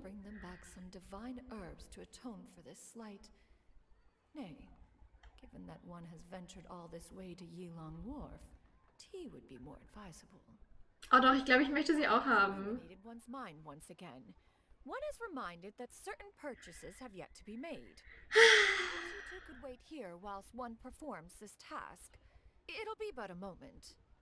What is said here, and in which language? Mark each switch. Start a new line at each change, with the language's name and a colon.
English: bring them back some divine herbs to atone for this slight. Nay, given that one has ventured all this way to Yilong Wharf, tea would be more advisable.
German: Oh doch, ich glaube, ich möchte sie auch haben.
English: Made one's mind once again. one is reminded that certain purchases have yet to be made. Perhaps you two could wait here whilst one performs this task. It'll be but a moment.